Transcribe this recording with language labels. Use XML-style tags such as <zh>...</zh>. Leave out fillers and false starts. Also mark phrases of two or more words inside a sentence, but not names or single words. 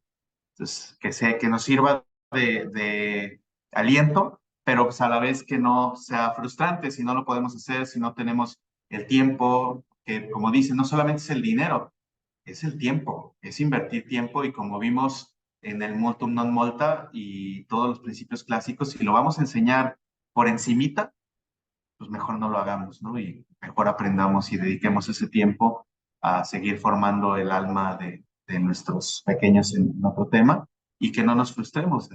<es>Entonces, que nos sirva de aliento, pero pues a la vez que no sea frustrante si no lo podemos hacer, si no tenemos el tiempo, que como dicen, no solamente es el dinero, es el tiempo, es invertir tiempo, y como vimos en el</es> <la>multum non multa</la> <es>y todos los principios clásicos, si lo vamos a enseñar por encimita, pues mejor no lo hagamos, ¿no? Y mejor aprendamos y dediquemos ese tiempo a seguir formando el alma de nuestros pequeños en otro tema y que no nos frustremos.</es>